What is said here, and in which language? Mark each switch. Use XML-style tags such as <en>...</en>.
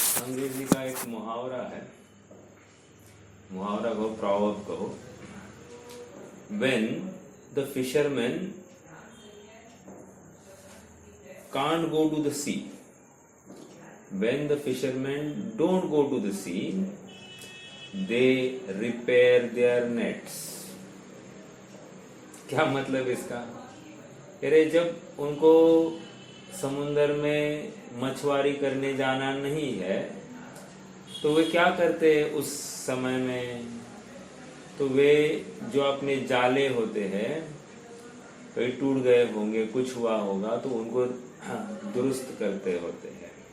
<hi>अंग्रेजी का एक मुहावरा है, मुहावरा कहो, प्रॉवर्ब कहो।</hi> <en>When the fishermen can't go to the sea, when the fishermen don't go to the sea, they repair their nets.</en> <hi>क्या मतलब इसका? अरे जब उनको समुंदर में मछुआरी करने जाना नहीं है तो वे क्या करते हैं उस समय में? तो वे जो अपने जाले होते हैं, कहीं टूट गए होंगे, कुछ हुआ होगा तो उनको दुरुस्त करते होते हैं।</hi>